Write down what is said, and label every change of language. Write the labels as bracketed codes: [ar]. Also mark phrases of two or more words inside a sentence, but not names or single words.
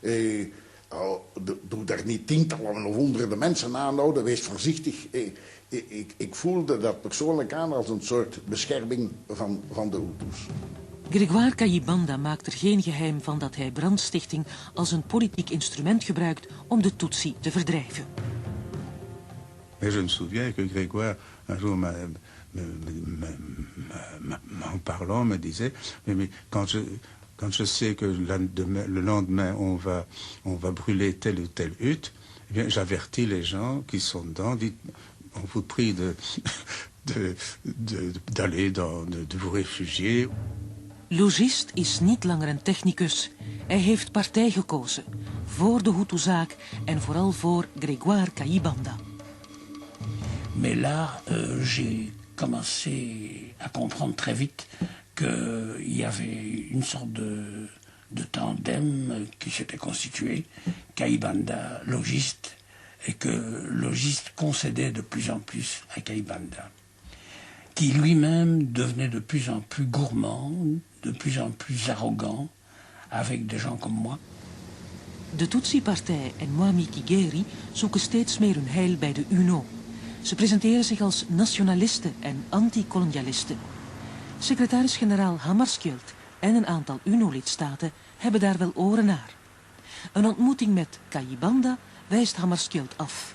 [nl] Doe daar niet tientallen of honderden mensen aanhouden. Wees voorzichtig. Ik voelde dat persoonlijk aan als een soort bescherming van de Hutus. Grégoire Kayibanda maakt er geen geheim van dat hij brandstichting als een politiek instrument gebruikt om de Tutsi te verdrijven. [fr] Mais je me souviens que Grégoire, un jour, en parlant, me disait, mais quand je sais que le lendemain on va brûler telle ou telle hutte, eh bien j'avertis les gens qui sont dedans, dites, on vous prie d'aller de vous réfugier. [nl] Logist is niet langer een technicus. Hij heeft partij gekozen. Voor de Hutu-zaak en vooral voor Grégoire Kayibanda. [fr] Mais là, j'ai commencé à comprendre très vite qu'il y avait une sorte de tandem qui s'était constitué, Kayibanda, logiste, et que logiste concédait de plus en plus à Kayibanda, qui lui-même devenait de plus en plus gourmand, de plus en plus arrogant, avec des gens comme moi. [nl] De Tutsi-partij en Mwami Kigeri zoeken steeds meer hun heil bij de UNO. Ze presenteren zich als nationalisten en anti-kolonialisten. Secretaris-generaal Hammarskjöld en een aantal UNO-lidstaten hebben daar wel oren naar. Een ontmoeting met Kayibanda wijst Hammarskjöld af.